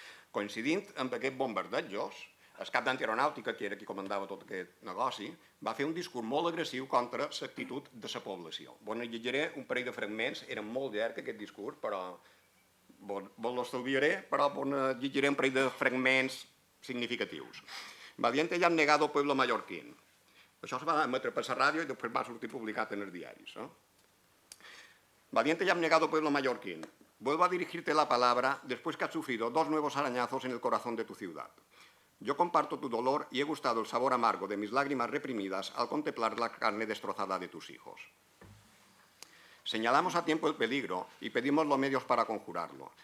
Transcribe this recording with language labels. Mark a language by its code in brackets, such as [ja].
[ca] Coincidint amb aquests bombardejos, el cap d'antiaeronàutica, que era qui comandava tot aquest negoci, va fer un discurs molt agressiu contra l'actitud de la població. Vos ne llegiré un parell de fragments, era molt llarg aquest discurs, però vos l'estalviaré, però vos ne llegiré un parell de fragments significatius. [es] Valiente ya han negado pueblo mallorquín. [ca] Això es va emetre per la ràdio i després va sortir publicat en els diaris. [es] Valiente ya han negado pueblo mallorquín. Vuelvo a dirigirte la palabra después que has sufrido 2 nuevos arañazos en el corazón de tu ciudad. Yo comparto tu dolor y he gustado el sabor amargo de mis lágrimas reprimidas al contemplar la carne destrozada de tus hijos. Señalamos a tiempo el peligro y pedimos los medios para conjurarlo.